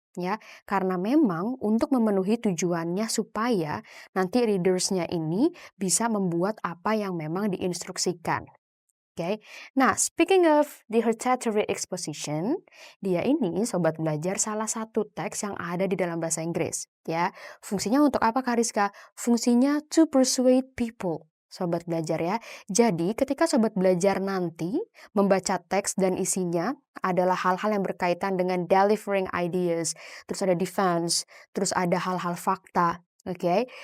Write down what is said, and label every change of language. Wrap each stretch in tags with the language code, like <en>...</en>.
<id>ya, karena memang untuk memenuhi tujuannya supaya nanti readersnya ini bisa membuat apa yang memang diinstruksikan. Oke, nah</id> <en>speaking of the hortatory exposition,</en> <id>dia ini sobat belajar salah satu teks yang ada di dalam bahasa Inggris, ya. Fungsinya untuk apa, Kariska? Fungsinya</id> <en>to persuade people.</en> <id>Sobat belajar ya. Jadi ketika sobat belajar nanti membaca teks dan isinya adalah hal-hal yang berkaitan dengan</id> <en>delivering ideas,</en> <id>terus ada defense, terus ada hal-hal fakta, oke?</id>